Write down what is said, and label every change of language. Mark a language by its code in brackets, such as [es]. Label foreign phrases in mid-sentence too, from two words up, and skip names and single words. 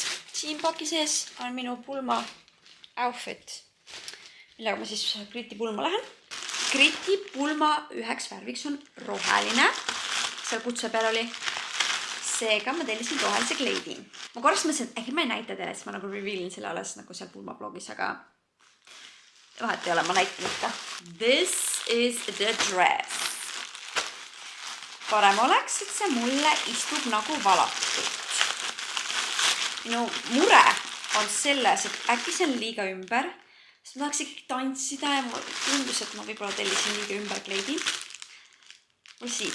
[et] Siin paki sees on minu pulma outfit, millega ma siis Kriti pulma lähen. Kriti pulma üheks värviks on roheline. Seal kutse peal oli. Seega ma tellisin rohelise kleidi. Ma korraks mõtlesin, et äkki ma ei näita teile, et ma nagu revealin selle alles nagu seal pulma blogis, aga vahet ei ole, ma näitan ikka. [en] This is the dress. [et] Parem oleks, et see mulle istub nagu valatud. Minu mure on selles, et äkki see on liiga ümber. Sest ma tahaks ikkagi tantsida ja mulle tundus, et ma võib-olla tellisin liiga ümber kleidi. Või siin.